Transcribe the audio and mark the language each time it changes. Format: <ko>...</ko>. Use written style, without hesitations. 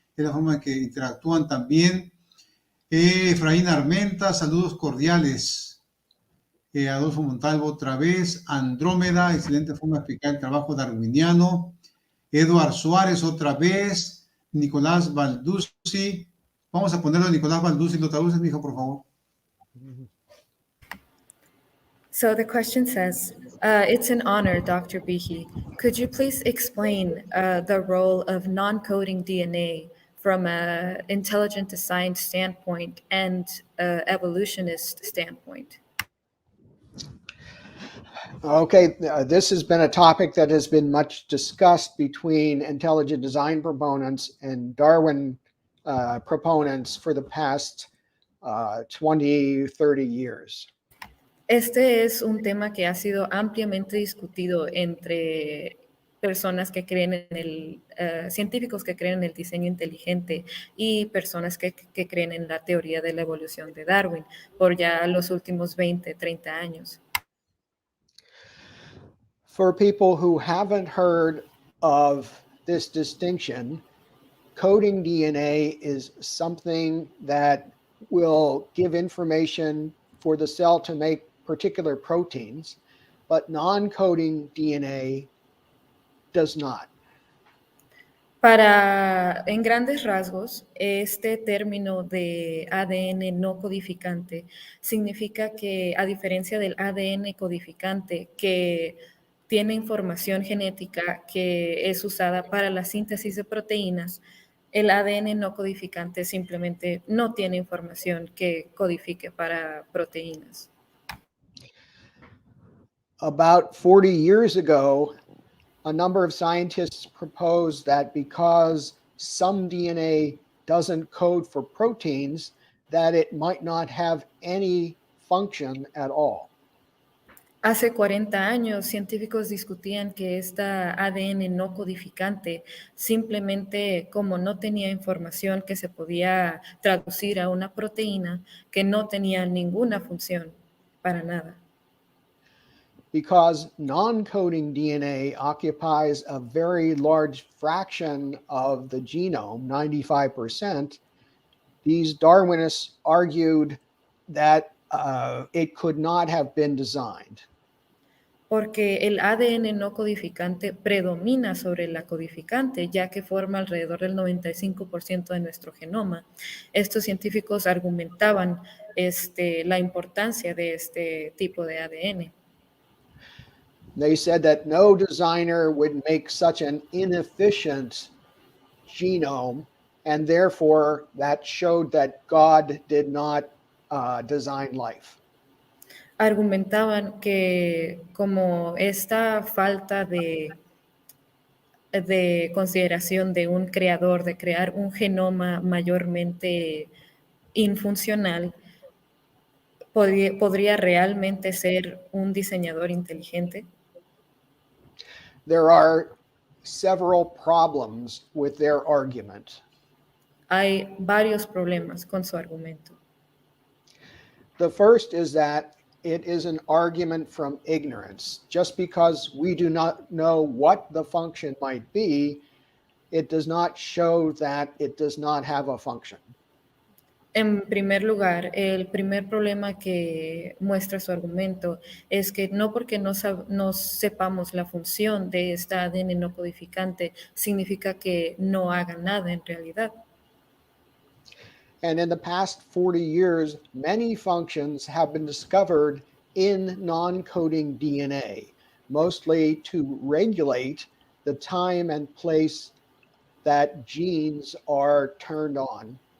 <es>Es la forma en que interactúan también. Efraín Armenta, saludos cordiales. Adolfo Montalvo otra vez. Andrómeda, excelente forma de explicar el trabajo darwiniano. Eduard Suárez otra vez. Nicolás Balduzzi. Vamos a ponerlo a Nicolás Balduzzi. ¿Lo traduces, mijo, por favor?</es> <en>So the question says, it's an honor, Dr. Behe. Could you please explain the role of non-coding DNA from an intelligent design standpoint and evolutionist standpoint? Okay, this has been a topic that has been much discussed between intelligent design proponents and Darwin proponents for the past 20, 30 years.</en> <es>Este es un tema que ha sido ampliamente discutido entre personas que creen en el, científicos que creen en el diseño inteligente y personas que creen en la teoría de la evolución de Darwin por ya los últimos 20, 30 años.</es> <en>For people who haven't heard of this distinction, coding DNA is something that will give information for the cell to make particular proteins, but non-coding DNA does not.</en> <es>En grandes rasgos, este término de ADN no codificante significa que, a diferencia del ADN codificante, que tiene información genética que es usada para la síntesis de proteínas, el ADN no codificante simplemente no tiene información que codifique para proteínas.</es> <en>About 40 years ago, a number of scientists proposed that because some DNA doesn't code for proteins, that it might not have any function at all.</en> <es>Hace 40 años, científicos discutían que esta ADN no codificante, simplemente como no tenía información que se podía traducir a una proteína, que no tenía ninguna función para nada.</es> <en>Because non-coding DNA occupies a very large fraction of the genome, 95%, these Darwinists argued that it could not have been designed.</en> <es>Porque el ADN no codificante predomina sobre la codificante, ya que forma alrededor del 95% de nuestro genoma. Estos científicos argumentaban la importancia de este tipo de ADN.</es> <en>They said that no designer would make such an inefficient genome, and therefore that showed that God did not design life.</en> <es>Argumentaban que como esta falta de consideración de un creador, de crear un genoma mayormente infuncional, podría realmente ser un diseñador inteligente.</es> <en>There are several problems with their argument.</en> <es>Hay varios problemas con su argumento.</es> <en>The first is that it is an argument from ignorance. Just because we do not know what the function might be, it does not show that it does not have a function.</en> <es>En primer lugar, el primer problema que muestra su argumento es que no porque no sepamos la función de esta ADN no codificante significa que no haga nada en realidad.</es> <en>And in the past 40 years, many functions have been discovered in non-coding DNA, mostly to regulate the time and place that genes are turned on.</en>